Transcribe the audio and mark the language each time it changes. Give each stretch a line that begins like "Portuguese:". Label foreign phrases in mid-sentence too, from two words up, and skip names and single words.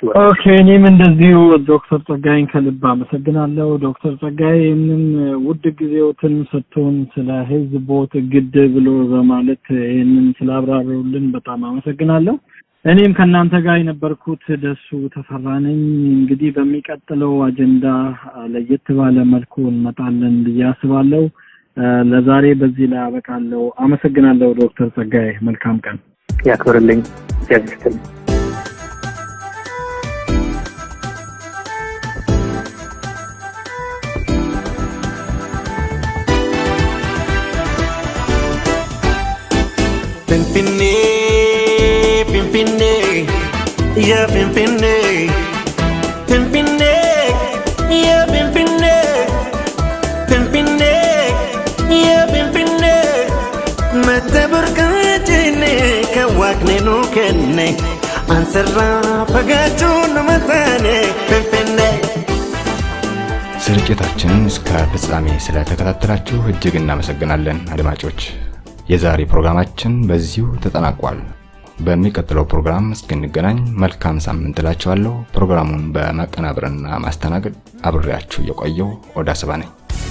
Amharic: ኦኬ። እኔም እንደዚሁ ዶክተር ጸጋይን ከልብ አመሰግናለሁ። ዶክተር ጸጋይ ይህንን ውድ ጊዜዎትን ሰጥቶን ስለ ህዝቦት ግድ ብሎ በማለት ይህንን ስላብራሩልን በጣም አመሰግናለሁ። እኔም ከእናንተ ጋር የነበርኩት ደሱ ተፈራ ነኝ። እንግዲህ በሚቀጥለው አጀንዳ ለየት ባለ መልኩ እንመጣለን ብዬ አስባለሁ። ለዛሬ በዚህ ላይ አበቃለሁ። አመሰግናለሁ ዶክተር ጸጋይ። መልካም ቀን ያክብርልኝ። ያክብርልኝ። Pimpinne, pimpinne, yeah pimpinne, pimpinne, yeah pimpinne, pimpinne, yeah pimpinne, mete burkatine kawakne no kenne, ansarra pagatu no matane, pimpinne. ስርጭታችንን እስከ ፍጻሜ ስለተከታተላችሁ እጅግ እናመሰግናለን አድማጮች። የዛሬ ፕሮግራማችን በዚሁ ተጠናቋል። በሚቀጥለው ፕሮግራም እስክንገናኝ መልካም ሳምንት እላችኋለሁ። ፕሮግራሙን በማቀናበርና ማስተናገድ አብሬያችሁ የቆየው ኦዳ ሰባ ነኝ።